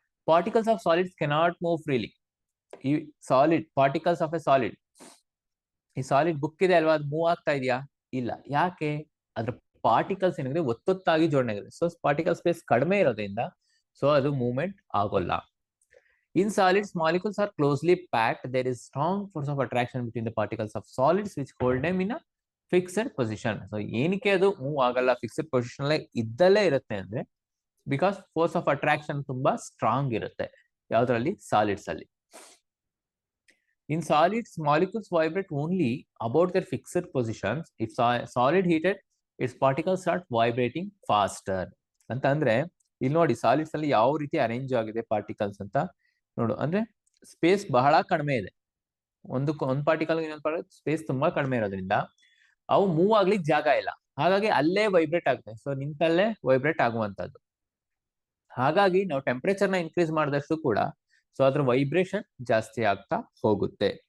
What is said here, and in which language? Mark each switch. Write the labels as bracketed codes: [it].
[en] Particles of solids cannot move freely. [kn] ಈ solid particles of A solid, ಈ solid book ಇದೆ ಅಲ್ವಾ, ಅದು ಮೂವ್ ಆಗ್ತಾ ಇದೆಯಾ? ಇಲ್ಲ. ಯಾಕೆ? ಅದ್ರ ಪಾರ್ಟಿಕಲ್ಸ್ ಏನಿದೆ ಒತ್ತೊತ್ತಾಗಿ ಜೋಡಣೆ ಆಗಿದೆ. ಸೊ ಪಾರ್ಟಿಕಲ್ ಸ್ಪೇಸ್ ಕಡಿಮೆ ಇರೋದ್ರಿಂದ ಸೊ ಅದು ಮೂವ್ಮೆಂಟ್ ಆಗೋಲ್ಲ. [en] In solids, molecules are closely packed. There is strong force of attraction between the particles of solids which hold them in a fixed position. [kn] So ಏನಕ್ಕೆ ಅದು move ಆಗಲ್ಲ, fixed position ಅಲ್ಲೇ ಇದ್ದಲ್ಲೇ ಇರುತ್ತೆ ಅಂದ್ರೆ [en] because force of attraction [kn] ತುಂಬಾ strong ಇರುತ್ತೆ. ಯಾವ್ದ್ರಲ್ಲಿ? Solids ಅಲ್ಲಿ. [en] In solids, molecules vibrate only about their fixed positions. If solid heated, its particles start vibrating faster. [kn] ಅಂತ ಅಂದ್ರೆ ಇಲ್ಲಿ ನೋಡಿ, ಸಾಲಿಡ್ಸ್ ಅಲ್ಲಿ ಯಾವ ರೀತಿ ಅರೇಂಜ್ ಆಗಿದೆ ಪಾರ್ಟಿಕಲ್ಸ್ ಅಂತ ನೋಡು. ಅಂದ್ರೆ ಸ್ಪೇಸ್ ಬಹಳ ಕಡಿಮೆ ಇದೆ, ಒಂದು ಪಾರ್ಟಿಕಲ್ ಇನ್ನೊಂದು ಸ್ಪೇಸ್ ತುಂಬಾ ಕಡಿಮೆ ಇರೋದ್ರಿಂದ ಅವು ಮೂವ್ ಆಗ್ಲಿಕ್ಕೆ ಜಾಗ ಇಲ್ಲ, ಹಾಗಾಗಿ ಅಲ್ಲೇ ವೈಬ್ರೇಟ್ ಆಗುತ್ತೆ. So ನಿಂತಲ್ಲೇ vibrate ಆಗುವಂತದ್ದು. ಹಾಗಾಗಿ ನಾವು ಟೆಂಪರೇಚರ್ ನ ಇನ್ಕ್ರೀಸ್ ಮಾಡಿದಷ್ಟು ಕೂಡ ಸೊ ಅದ್ರ ವೈಬ್ರೇಷನ್ ಜಾಸ್ತಿ ಆಗ್ತಾ ಹೋಗುತ್ತೆ.